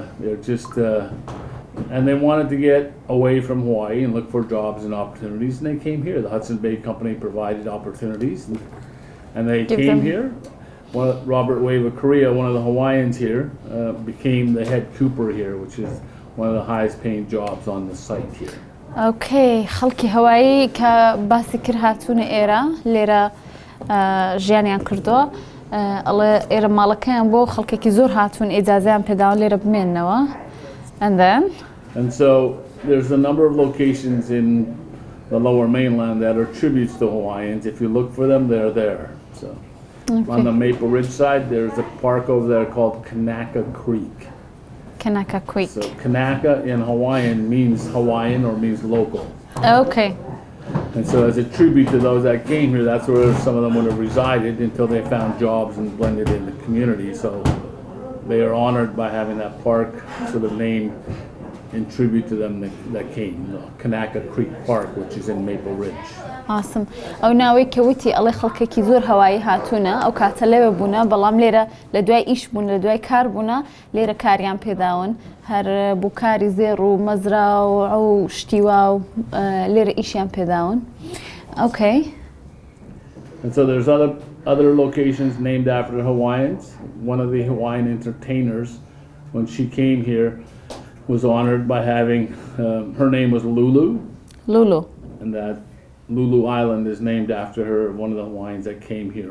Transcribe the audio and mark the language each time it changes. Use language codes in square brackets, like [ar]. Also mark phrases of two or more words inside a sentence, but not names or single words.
[en] They're just, and they wanted to get away from Hawaii and look for jobs and opportunities, and they came here. The Hudson Bay Company provided opportunities, and they came here. Robert Wave of Korea, one of the Hawaiians here, became the head cooper here, which is one of the highest paying jobs on the site here. Okay. [ckb] خەڵکی هەوایی کە باسی کرد هاتوونە ئێرە لێرە ژیانیان کردووە ئەڵێ ئێرە ماڵەکەیان بۆ خەڵکێکی زۆر هاتوون ئیجازەیان پێداون لێرە بمێننەوە. [en] And so there's a number of locations in the lower mainland that are tributes to Hawaiians. If you look for them, they're there. So on the Maple Ridge side, there's a park over there called Kanaka Creek. Kanaka Creek. So Kanaka in Hawaiian means Hawaiian or means local. Okay. And so as a tribute to those that came here, that's where some of them would have resided until they found jobs and blended in the community. So they are honored by having that park sort of named in tribute to them that came, Kanaka Creek Park, which is in Maple Ridge. Awesome. [ckb] ئەو ناوەی کەوتی ئەڵێ خەڵکێکی زۆر هەوایی هاتوونە ئەو کاتە لێوە بوونە بەڵام لێرە لە دوای ئیش بوون لە دوای کار بوونە لێرە کاریان پێداون هەر بوو کاری زێڕ و مەزرا و ئەو شتیوا و لێرە ئیشیان پێداون. [en] Okay. And so there's other locations named after Hawaiians. One of the Hawaiian entertainers, when she came here, was honored by having, her name was Lulu. Lulu. And that Lulu Island is named after her, one of the Hawaiians that came here.